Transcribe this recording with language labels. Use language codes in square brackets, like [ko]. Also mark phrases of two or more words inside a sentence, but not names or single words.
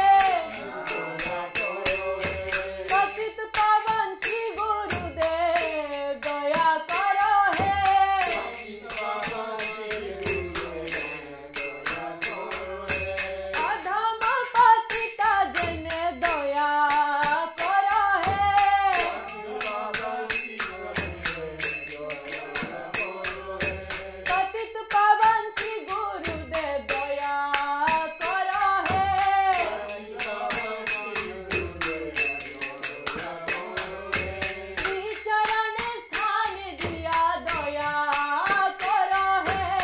[bn] পতিত পাবন শ্রী গুরুদেব দয়া কর হে অধম পতিতা জনে দয়া কর হে [hi] पतित पावन श्री गुरुदेव दया करो हे श्री चरण स्थान दिया दया करो हे